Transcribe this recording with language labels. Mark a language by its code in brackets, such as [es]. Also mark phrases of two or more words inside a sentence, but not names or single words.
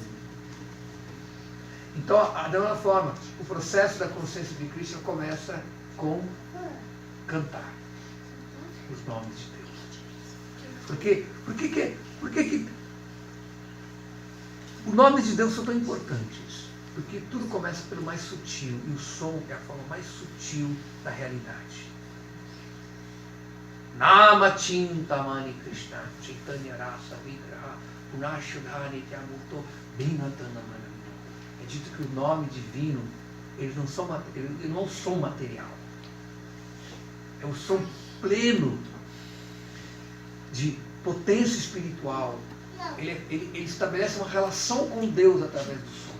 [pt] Então, da mesma forma, o processo da consciência de Cristo começa com cantar os nomes de Deus. Por que os nomes de Deus são tão importantes? Porque tudo começa pelo mais sutil, e o som é a forma mais sutil da realidade. [sa] नाम चिन्तामणिः कृष्णश्चैतन्यरसविग्रहः शुद्धो नित्यमुक्तोऽभिन्नत्वान्नामनामिनोः. [pt] É dito que o nome divino, eles não são material. É o som pleno de potência espiritual. Ele estabelece uma relação com Deus através do som.